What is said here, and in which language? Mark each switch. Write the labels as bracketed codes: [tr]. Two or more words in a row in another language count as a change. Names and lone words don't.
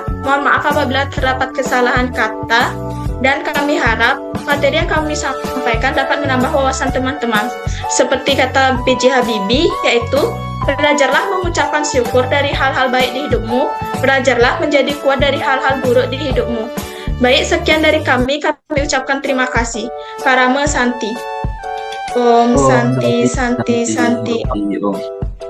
[id] Mohon maaf apabila terdapat kesalahan kata, dan kami harap materi yang kami sampaikan dapat menambah wawasan teman-teman. Seperti kata B.J. Habibie, yaitu belajarlah mengucapkan syukur dari hal-hal baik di hidupmu, belajarlah menjadi kuat dari hal-hal buruk di hidupmu. Baik, sekian dari kami ucapkan terima kasih. [sa] Parame Santi. Om Om Santi Santi Santi Santi Santi. Santi Om.